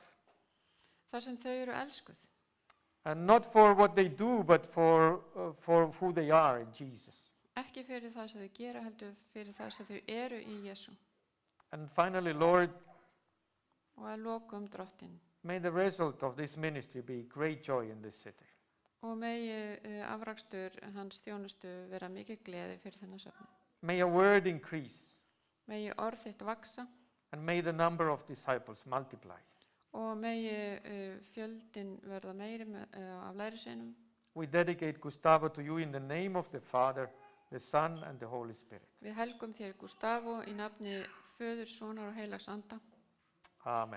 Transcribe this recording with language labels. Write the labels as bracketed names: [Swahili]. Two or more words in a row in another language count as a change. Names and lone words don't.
[Icelandic] Þar sem þau eru elskuð. [English] and not for what they do, but for who they are in Jesus. [Icelandic] Ekki fyrir það sem þau gera, heldur fyrir það sem þau eru í Jesú. [English] And finally, Lord, [Icelandic] Og að lokum Drottinn. [English] may the result of this ministry be great joy in this city. [Icelandic] Og megi afrakstur hans þjónustu vera mikið gleði fyrir þennan söfni. [English] May your word increase, [Icelandic] Megi orð þitt vaksa [English] and may the number of disciples multiply. [Icelandic] og megi fjöldin verða meiri af lærisveinum. [English] We dedicate Gustavo to you in the name of the Father, the Son, and the Holy Spirit. [Icelandic] Við helgum þér Gustavo í nafni Föður, Sonar og Heilags Anda. [English] Amen.